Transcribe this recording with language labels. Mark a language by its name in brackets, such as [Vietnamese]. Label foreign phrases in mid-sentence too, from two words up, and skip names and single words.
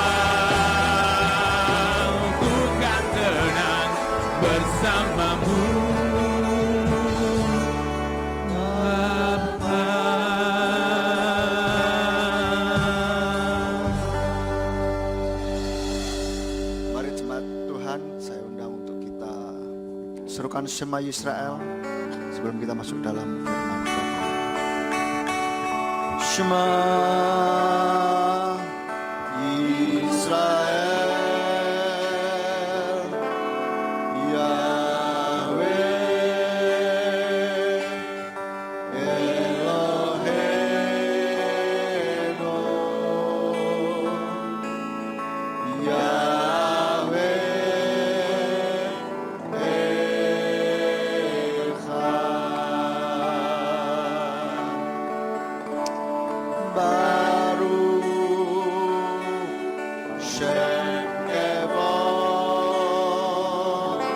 [Indonesian] Ku kan tenang bersamamu Bapa. Mari jemaat Tuhan, saya undang untuk kita serukan [Hebrew] שמע ישראל [Indonesian] sebelum kita masuk dalam firman Bapa. [Hebrew] שמע ישראל, יהוה אלוהינו, יהוה אחד, ברוך שם כבוד